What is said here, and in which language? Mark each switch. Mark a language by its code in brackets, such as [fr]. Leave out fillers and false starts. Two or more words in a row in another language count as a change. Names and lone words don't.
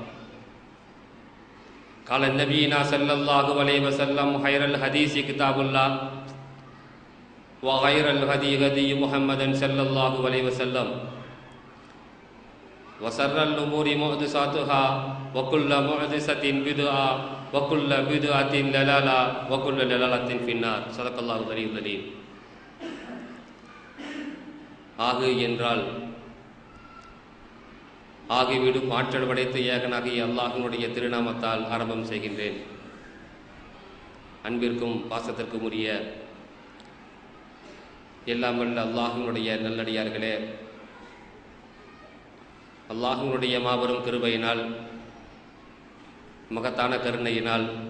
[ar] قال النبينا صلى الله عليه وسلم خير الحديث كتاب الله وخير الهدي هدي محمد صلى الله عليه وسلم وشر الأمور محدثاتها وكل محدثة بدعة وكل بدعة ضلالة وكل ضلالة في النار. صدق الله العلي العظيم. [ta] ஆகு என்றால் ஆகிவிடும் ஆற்றல் படைத்து ஏகனாகிய அல்லாஹினுடைய திருநாமத்தால் ஆரம்பம் செய்கின்றேன். அன்பிற்கும் பாசத்திற்கும் உரிய எல்லாம் வல்ல அல்லாஹினுடைய நல்லடியார்களே, அல்லாஹினுடைய மாபெரும் கிருபையினால் மகத்தான கருணையினால்